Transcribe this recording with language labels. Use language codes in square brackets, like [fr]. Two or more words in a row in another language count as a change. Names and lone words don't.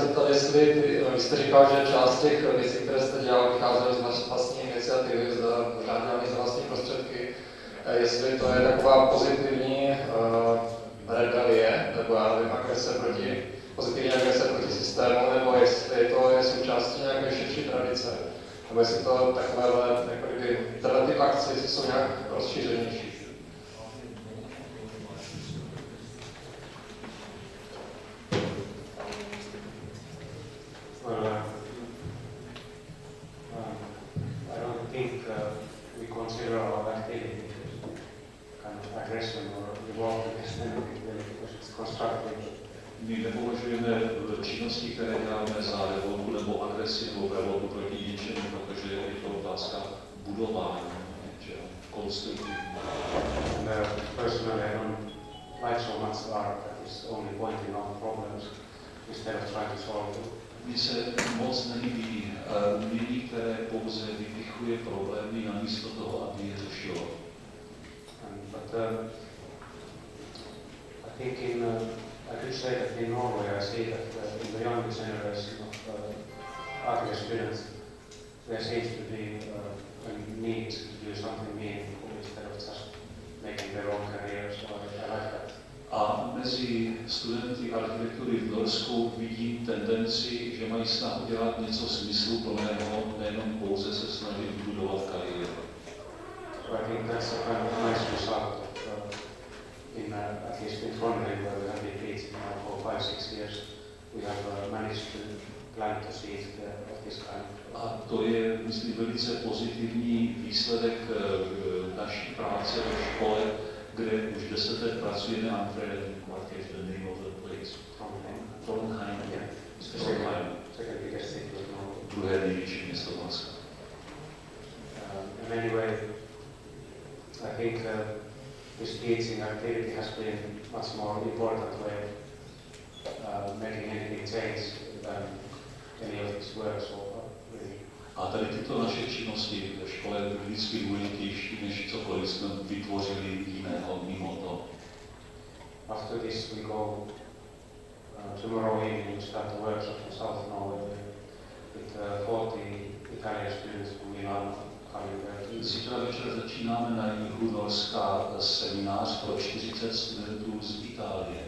[cs] jestli vy jste říkal, že část těch věcí, které jste dělal, vycházely z vlastní iniciativy, možná dělaný za vlastní prostředky, jestli to je taková pozitivní rebelie, nebo já nevím, pozitivní agrese proti systému, nebo jestli to je součástí nějaké širší tradice, nebo jestli to tyhle ty akce jsou nějak rozšířenější. [en] Well, I don't think we consider our activity kind of aggression or revolt against anything because it's constructive. [cs] My nepovažujeme činnosti, které děláme za revoltu nebo agresi nebo revoltu proti něčemu, protože je to otázka budování, konstruktivní. [en] Personally, I don't like so much art that is only pointing out problems instead of trying to solve them. [cs] Mně se moc nelíbí umění, které pouze vypichuje problémy namísto toho, aby je řešilo. [en] But I think I could say that in Norway I see that in the younger generation of architect students there seems to be a need to do something meaningful instead of just making their own careers. So I like that. [cs] A mezi studenty architektury v Norsku vidím tendenci, že mají snahu dělat něco smysluplného, nejenom pouze se snažit budovat kariéru. [en] So I think that's a kind of nice result in at least in Trondheim, where we have been teaching now for 5-6 years, we have managed to plant the seeds of this kind. [cs] A to je, myslím, velice pozitivní výsledek naší práce ve škole, kde už 10 let pracujeme a [en] what is the name of the place? Trondheim. Trondheim. Second biggest city of Norway. [cs] Druhé největší město Norska. [en] And anyway, I think this teaching activity has been much more important way making anything change than any of these works so far, really. [cs] A tady tyto naše činnosti ve škole byly vždycky důležitější, než cokoliv jsme vytvořili jiného mimo to. [en] After this we go tomorrow evening we start a workshop in South Norway with 40 Italian students from Milan coming there. [cs] Zítra večer začínáme na jihu Norska seminář pro 40 studentů z Itálie.